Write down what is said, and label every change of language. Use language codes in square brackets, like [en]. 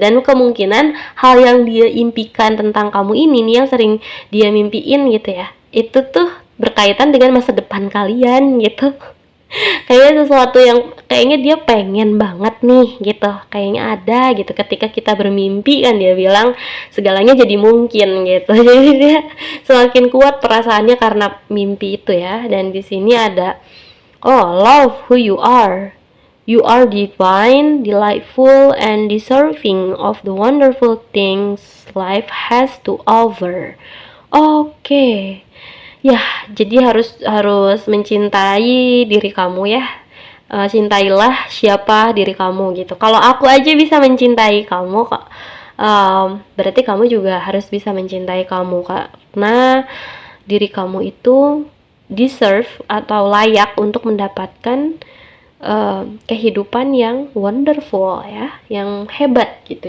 [id] Dan kemungkinan hal yang dia impikan tentang kamu ini nih, yang sering dia mimpiin gitu ya, itu tuh berkaitan dengan masa depan kalian gitu. Kayaknya sesuatu yang kayaknya dia pengen banget nih gitu, kayaknya ada gitu ketika kita bermimpi, kan dia bilang segalanya jadi mungkin gitu. Jadi dia semakin kuat perasaannya karena mimpi itu ya. Dan di sini ada, [en] oh, love who you are divine, delightful, and deserving of the wonderful things life has to offer. [id] Oke. Ya, jadi harus mencintai diri kamu ya. Cintailah siapa diri kamu gitu. Kalau aku aja bisa mencintai kamu, kok, berarti kamu juga harus bisa mencintai kamu, karena diri kamu itu deserve atau layak untuk mendapatkan kehidupan yang wonderful ya, yang hebat gitu.